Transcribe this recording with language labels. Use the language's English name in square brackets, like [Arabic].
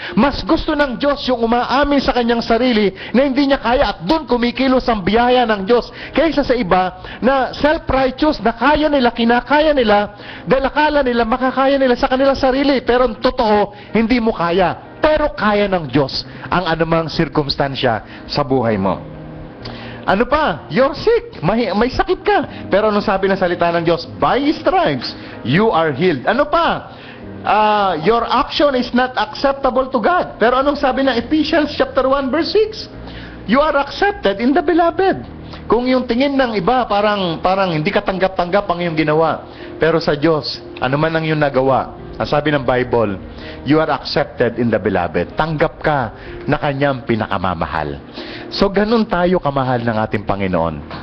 [Filipino] Mas gusto ng Diyos yung umaamin sa kanyang sarili na hindi niya kaya at doon kumikilos ang biyaya ng Diyos kaysa sa iba na self-righteous na kaya nila, kinakaya nila, dahil akala nila makakaya nila sa kanilang sarili, pero ang totoo, hindi mo kaya. Pero kaya ng Diyos ang anumang sirkumstansya sa buhay mo. Ano pa? [English] You're sick. [Filipino] May sakit ka. Pero anong sabi ng salita ng Diyos? [English] By His stripes, you are healed. [Filipino] Ano pa? [English] Your action is not acceptable to God. [Filipino] Pero anong sabi ng Ephesians chapter 1 verse 6? [English] You are accepted in the beloved. [Filipino] Kung yung tingin ng iba, parang hindi ka tanggap-tanggap ang iyong ginawa. Pero sa Diyos, ano man ang iyong nagawa, ang sabi ng Bible, [English] you are accepted in the beloved. [Filipino] Tanggap ka na Kanyang pinakamamahal. So, ganun tayo kamahal ng ating Panginoon.